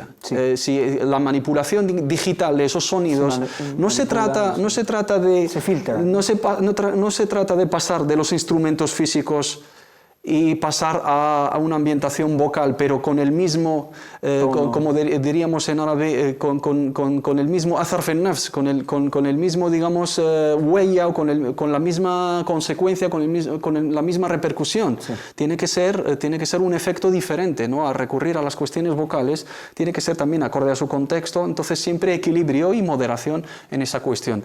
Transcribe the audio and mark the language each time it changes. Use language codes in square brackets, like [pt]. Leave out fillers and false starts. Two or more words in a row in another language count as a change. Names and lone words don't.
[es] Si la manipulación digital de esos sonidos no se trata de pasar de los instrumentos físicos y pasar a una ambientación vocal, pero con el mismo, como diríamos en árabe, con el mismo [ar] أثر في نفس, [es] con el mismo, digamos, huella o con la misma consecuencia, con la misma repercusión. Sí. Tiene que ser un efecto diferente, ¿no? A recurrir a las cuestiones vocales, tiene que ser también acorde a su contexto, entonces siempre equilibrio y moderación en esa cuestión.